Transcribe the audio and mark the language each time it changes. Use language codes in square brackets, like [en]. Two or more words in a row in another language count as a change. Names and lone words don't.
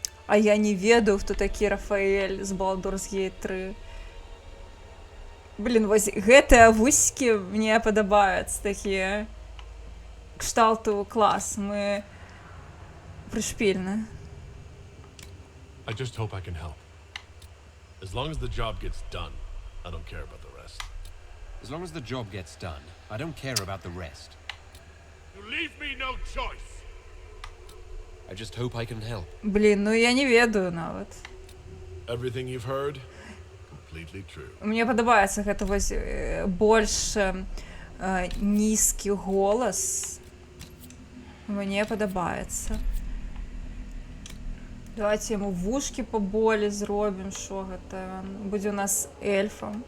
[be] А я не ведаю, хто такі Рафаэль з Baldur's Gate 3. Блін, вось гэтыя вусікі мне падабаюцца, такія кшталту клас. Мы прышпільны. [en] I just hope I can help. As long as the job gets done, I don't care about the rest. As long as the job gets done, I don't care about the rest. You leave me no choice. I just hope I can help. [be] Блін, ну я не ведаю нават. [en] Everything you've heard, completely true. [be] Мне падабаецца гэта вось больш нізкі голас. Мне падабаецца. Давайте яму вушкі паболі зробім, що гэта будзе у нас эльфам.